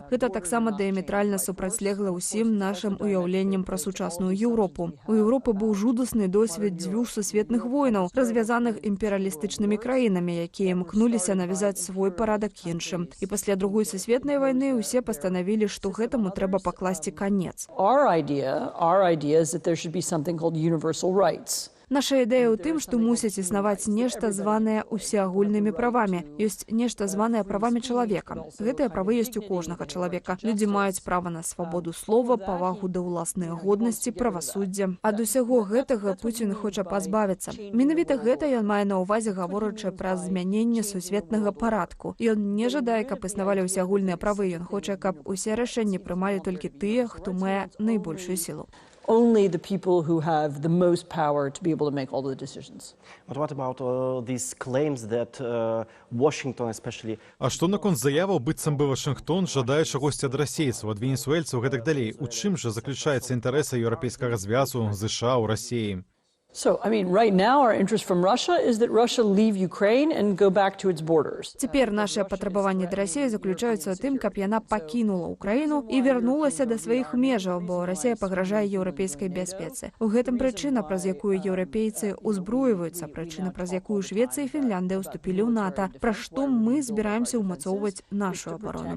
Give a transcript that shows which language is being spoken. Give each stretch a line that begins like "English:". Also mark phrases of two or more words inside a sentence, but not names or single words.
Belarusian: Гэта таксама дыаметральна супрацьлегла ўсім нашым уяўленнем пра сучасную Еўропу. У Еўропы быў жудасны досвед дзвюх сусветных войнаў, развязаных імперыялістычнымі краінамі, якія імкнуліся навязаць свой парадак іншым. І пасля Другой сусветнай вайны ўсе пастанавілі, што гэтаму трэба пакласці канец.
English: Our idea is that there should be something called universal rights.
Belarusian: Наша ідэя ў тым, што мусіць існаваць нешта званае усеагульнымі правамі. Ёсць нешта званае правамі чалавека. Гэтыя правы ёсць у кожнага чалавека. Людзі маюць права на свабоду слова, павагу да ўласнай годнасці, правасуддзя. Ад усяго гэтага Пуцін хоча пазбавіцца. Менавіта гэта ён мае на ўвазе, гаворачы пра змяненне сусветнага парадку. Ён не жадае, каб існавалі ўсеагульныя правы. Ён хоча, каб усе рашэнні прымалі толькі тыя, хто мае найбольшую сілу.
English: Only the people who have the most power to be able to make all the decisions. But what about these claims that Washington especially...
Belarusian: А што наконт заяваў, быццам бы Вашынгтон жадае чагосьці ад расейцаў, ад венесуэльцаў, гэтак далей. У чым жа заключаецца інтарэсы еўрапейскага звязу ЗША ў Расіі?
English: So, right now our interest from Russia is that Russia leave Ukraine and go back to its borders.
Belarusian: Цяпер нашыя патрабаванні да Расіі заключаюцца ў тым, каб яна пакінула ўкраіну і вярнулася да сваіх межаў, бо Расія пагражае еўрапейскай бяспецы. У гэтым прычына, праз якую еўрапейцы ўзброіваюцца, прычына, праз якую Швецыя і Фінляндыя ўступілі ў НАТО, пра што мы збіраемся ўмацоўваць нашу абарону.